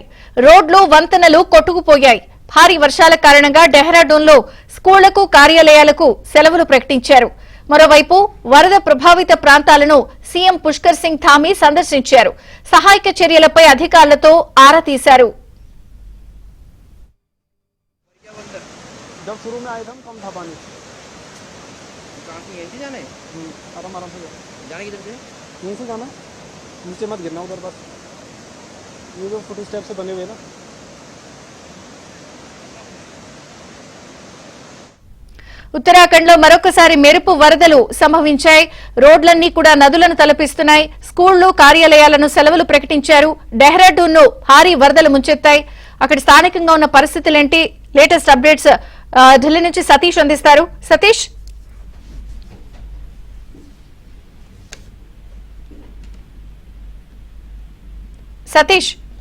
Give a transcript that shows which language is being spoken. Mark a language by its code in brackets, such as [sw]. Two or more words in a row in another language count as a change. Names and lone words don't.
[te] రోడ్లు, వంతెనలు కొట్టుకుపోయాయి. భారీ వర్షాల కారణంగా డెహ్రాడూన్ లో స్కూళ్లకు, కార్యాలయాలకు సెలవులు ప్రకటించారు. మరోవైపు వరద ప్రభావిత ప్రాంతాలను సీఎం పుష్కర్ సింగ్ ధామీ సందర్శించారు. సహాయక చర్యలపై అధికారులతో ఆరా తీశారు. [hi] जाने आराम से जाने किधर से यहीं से जाना, नीचे मत गिरना उधर बस। ये जो [en] foot step [hi] से बने हुए ना। [te] ఉత్తరాఖండ్ లో మరొకసారి మెరుపు వరదలు సంభవించాయి. రోడ్లన్నీ కూడా నదులను తలపిస్తున్నాయి. స్కూళ్లు, కార్యాలయాలను సెలవులు ప్రకటించారు. డెహ్రాడూన్ ను భారీ వరదలు ముంచెత్తాయి. అక్కడ స్థానికంగా ఉన్న పరిస్థితులేంటి? [en] latest updates [te] ఢిల్లీ నుంచి సతీష్ అందిస్తారు. సతీష్, సతీష్